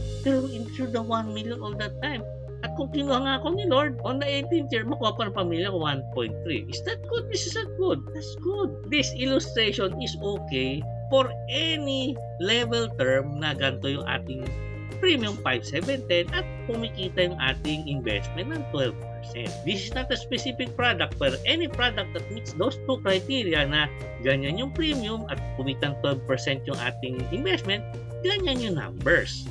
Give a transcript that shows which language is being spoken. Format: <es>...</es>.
<tl>Pero insured na 1 million all that time. At kung kinuha nga ako ni Lord,</tl> <en>on the 18th year,</en> <tl>makuha pa ng pamilya ko 1.3.</tl> <en>Is that good? This is not good. That's good. This illustration is okay for any level term</en> <tl>na ganito yung ating premium</tl> <en>5,710</en> <tl>at kumikita yung ating investment ng</tl> <en>12%. This is not a specific product, but any product that meets those two criteria</en> <tl>na ganyan yung premium at kumitang 12% yung ating investment, ganyan yung numbers.</tl>